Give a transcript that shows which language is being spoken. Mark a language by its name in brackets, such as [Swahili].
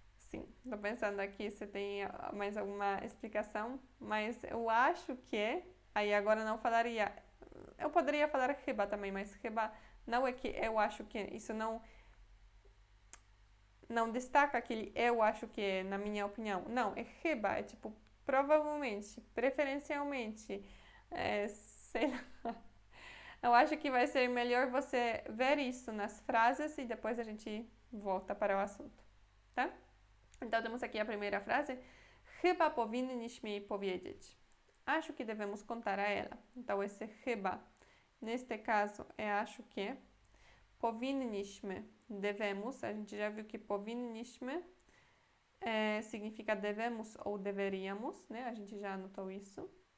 [Portuguese] Sim, tô pensando aqui se tem mais alguma explicação, mas eu acho que, aí agora não falaria, eu poderia falar reba também, mas reba não é que eu acho que, isso não destaca aquele eu acho que, na minha opinião, não, é reba, é tipo, provavelmente, preferencialmente, sei lá. Eu acho que vai ser melhor você ver isso nas frases e depois a gente volta para o assunto, tá? Então temos aqui a primeira frase. [Polish] Chyba powinniśmy jej powiedzieć. [Portuguese] Acho que devemos contar a ela. Então esse chyba, neste caso, é acho que. Powinniśmy, devemos. A gente já viu que powinniśmy significa devemos ou deveríamos, né? A gente já anotou isso.